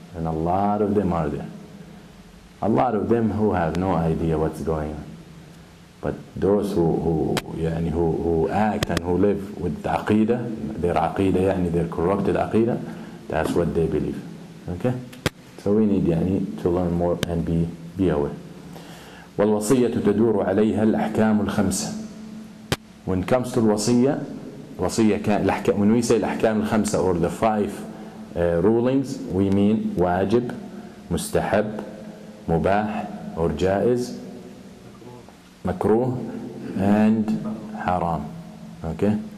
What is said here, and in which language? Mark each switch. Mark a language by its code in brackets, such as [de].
[en] And a lot of them are there. A lot of them who have no idea what's going on. But those who act and who live with the aqidah, their corrupted aqidah, that's what they believe. Okay? So we need to learn more and be aware. [ar] والوصية تدور عليها الأحكام الخمسة. [en] When it comes to الوصية, when we say [ar] الأحكام الخمسة [en] or the 5 rulings, we mean [ar] واجب, مستحب, مباح [en] or جائز, makruh and haram. Okay?